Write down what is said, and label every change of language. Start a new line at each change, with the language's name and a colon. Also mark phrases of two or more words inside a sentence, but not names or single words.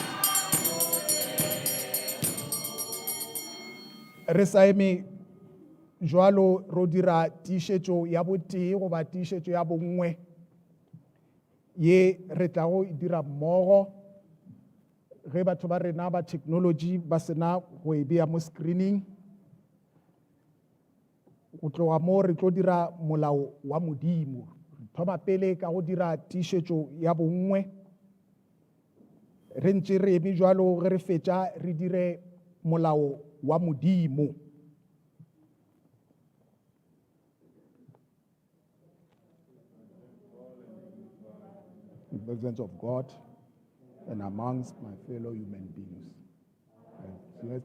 Northern Sotho: re sa eme jwalo ro dira tiišetšo ya botee goba tiišetšo ya bongwe ye re tla go dira mmogo ge batho ba rena ba technology ba sena go e bea mo screening. Go tloga mo re tlo dira molao wa modimo. Thoma pele ka go dira tiišetšo ya bongwe, re ntše re eme jwalo ge re fetša re dire molao wa modimo.
English: In the presence of God and amongst my fellow human beings, I see